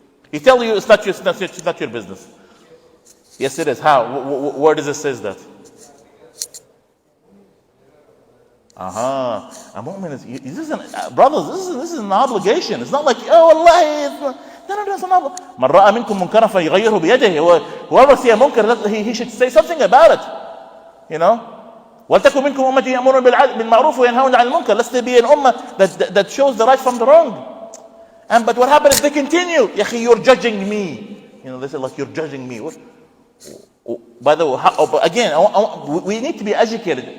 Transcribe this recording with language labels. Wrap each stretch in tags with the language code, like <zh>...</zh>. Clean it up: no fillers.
<en>He tell you it's not your business. Yes, it is. How? Where does it say that? A mu'min is, brothers, this is an obligation. It's not like, oh Allah, no, it's an obligation.</en> <ar>من رأى منكم منكرا فيغيره بيده.</ar> <en>Whoever see a munkar, he should say something about it. You know?</en> <ar>وَلْتَكُنْ مِنْكُمْ أُمَّةٌ يَأْمُرُونَ بِالْمَعْرُوفِ وَيَنْهَوْنَ عَنِ الْمُنكَرِ.</ar> <en>Lest there be an ummah that shows the right from the wrong. But what happens if they continue? Ya akhi, you're judging me. You know, they say like, you're judging me. By the way, again, we need to be educated.</en>